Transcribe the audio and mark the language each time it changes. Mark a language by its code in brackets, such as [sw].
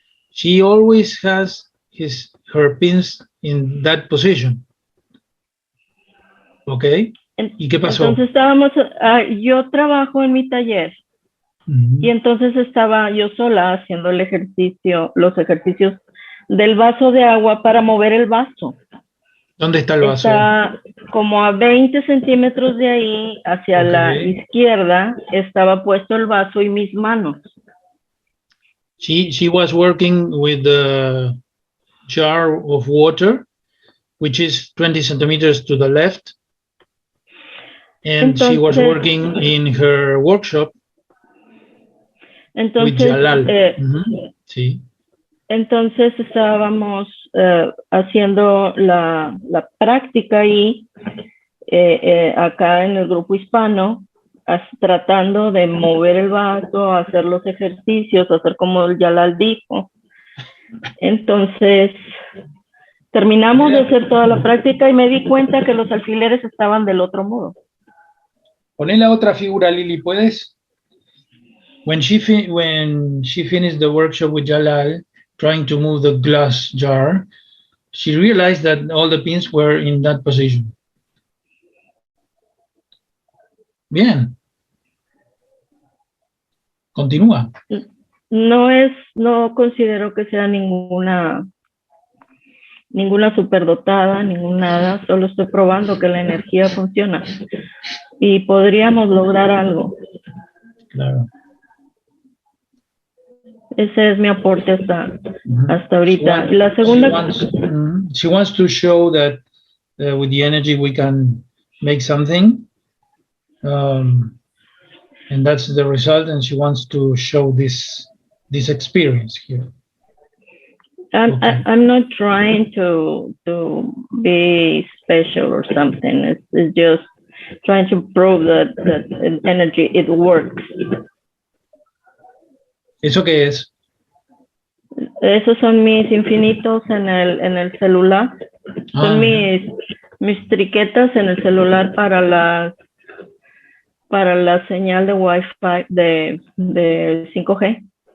[en] She always has her pins in that position. [es] ¿Ok? ¿Y qué pasó? Entonces yo trabajo en mi taller y entonces estaba yo sola haciendo los ejercicios del vaso de agua para mover el vaso. ¿Dónde está el vaso? Está como a 20 centímetros de ahí, hacia la izquierda, estaba puesto el vaso y mis manos. [en] She was working with the jar of water, which is 20 centimeters to the left. And [es] Entonces, [en] she was working in her workshop with Jalal. [es] Sí. Entonces estábamos haciendo la práctica ahí, acá en el grupo hispano, tratando de mover el vaso, hacer los ejercicios, hacer como el Jalal dijo. Entonces, terminamos de hacer toda la práctica y me di cuenta que los alfileres estaban del otro modo. Poné la otra figura, Lili, ¿puedes? [en] When she finished the workshop with Jalal, trying to move the glass jar, she realized that all the pins were in that position. [es] Bien. Continúa. No considero que sea ninguna superdotada, nada, solo estoy probando que la energía funciona y podríamos lograr algo. Claro. Ese es mi aporte hasta ahorita. La segunda... [en] She wants to show that with the energy we can make something. And that's the result, and she wants to show this experience here. I'm not trying to be special or something. It's just trying to prove that energy, it works. [es] ¿Eso qué es? Esos son mis infinitos en el celular. Son mis triquetas en el celular para la señal de Wi-Fi de 5G.